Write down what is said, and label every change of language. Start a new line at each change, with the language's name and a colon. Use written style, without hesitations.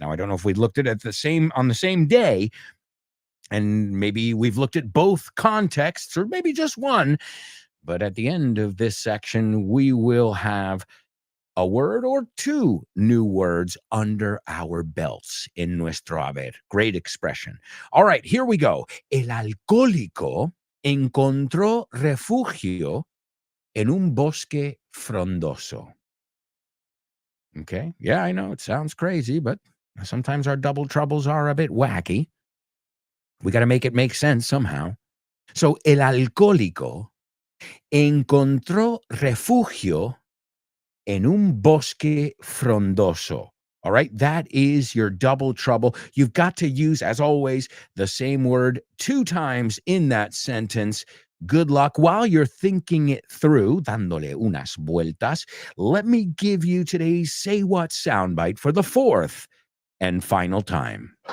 English: Now, I don't know if we looked at it on the same day, and maybe we've looked at both contexts, or maybe just one. But at the end of this section, we will have a word or two new words under our belts in
Spanish: nuestro haber.
English: Great expression. All right, here we go.
Spanish: El alcohólico encontró refugio en un bosque frondoso.
English: Okay, yeah, I know it sounds crazy, but sometimes our double troubles are a bit wacky. We got to make it make sense somehow.
Spanish: So, el alcohólico encontró refugio en un bosque frondoso.
English: All right, that is your double trouble. You've got to use, as always, the same word 2 times in that sentence. Good luck. While you're thinking it through,
Spanish: dándole unas vueltas,
English: let me give you today's Say What soundbite for the 4th and final time.